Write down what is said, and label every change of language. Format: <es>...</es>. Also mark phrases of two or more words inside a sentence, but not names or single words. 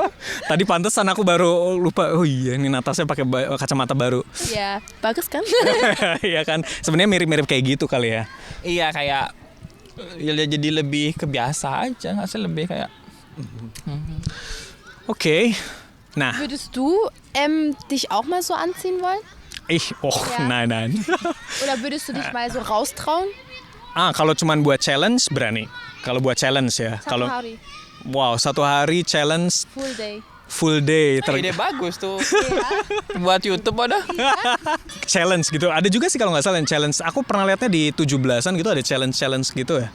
<id>Tadi pantesan aku baru lupa. Oh iya, ini Natasha pakai kacamata baru. Ya, bagus kan? Iya kan, sebenarnya mirip-mirip kayak gitu kali ya. Iya kayak ya jadi lebih kebiasa aja nggak sih, lebih kayak. Oke. Nah,</id> <de>Würdest du dich auch mal so anziehen wollen? Nein. Oder würdest du dich mal so raustrauen?</de> <id>Kalau cuman buat challenge berani. Kalau buat challenge ya. Satu hari. Wow, 1 hari challenge</id> <en>Full day.</en> <id>Ide bagus tuh. Buat YouTube ada. Challenge gitu. Ada juga sih kalau nggak salah yang challenge. Aku pernah lihatnya di 17-an gitu ada challenge gitu ya.</id>